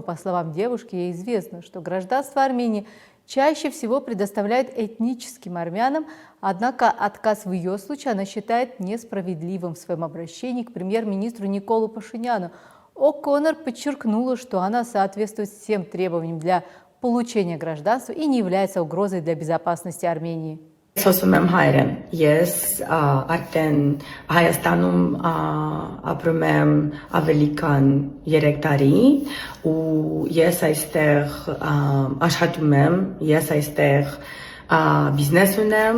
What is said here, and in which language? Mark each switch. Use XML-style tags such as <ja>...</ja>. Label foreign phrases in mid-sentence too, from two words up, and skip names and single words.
<ru>По словам девушки, ей известно, что гражданство Армении чаще всего предоставляют этническим армянам, однако отказ в ее случае она считает несправедливым. В своем обращении к премьер-министру Николу Пашиняну О'Коннор подчеркнула, что она соответствует всем требованиям для получения гражданства и не является угрозой для безопасности Армении.</ru> <hy>Խոսում եմ հայերեն, ես արդեն Հայաստանում ապրում եմ ավելի քան 3 տարի ու ես այստեղ աշխատում եմ, ես այստեղ բիզնես ունեմ</hy>